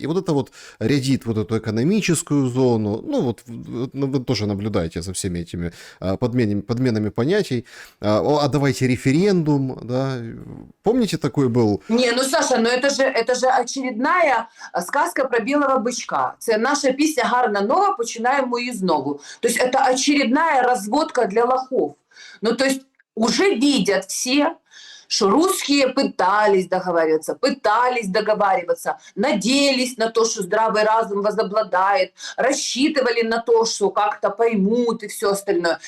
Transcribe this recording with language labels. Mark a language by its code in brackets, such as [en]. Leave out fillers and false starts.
[ru] И вот это вот рядит вот эту экономическую зону, ну, вот вы тоже наблюдаете за всеми этими подменами понятий. А давайте референдум, да. Помните, такой был... Не, ну Саша, ну это же очередная сказка про [uk] білого бичка. Це наша пісня «Гарна нова, починаємо її знову». [ru] То есть это очередная разводка для лохов. Ну то есть уже видят все, что русские пытались договариваться, надеялись на то, что здравый разум возобладает, рассчитывали на то, что как-то поймут и все остальное.